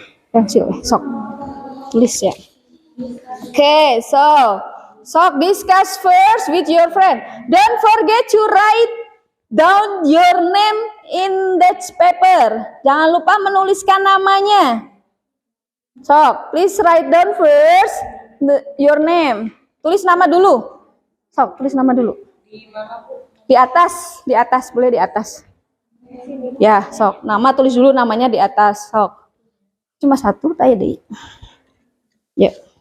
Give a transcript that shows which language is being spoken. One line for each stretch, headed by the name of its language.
Indonesian: Pensil, sok. Tulis ya.
English: Okay, so discuss first with your friend. Don't forget to write down your name in that paper.
Indonesian: Jangan lupa menuliskan namanya.
English: So, please write down first your name.
Indonesian: Tulis nama dulu. So, tulis nama dulu. Di atas, boleh di atas. Ya, sok. Nama tulis dulu namanya di atas, sok. Cuma satu tadi. Ya.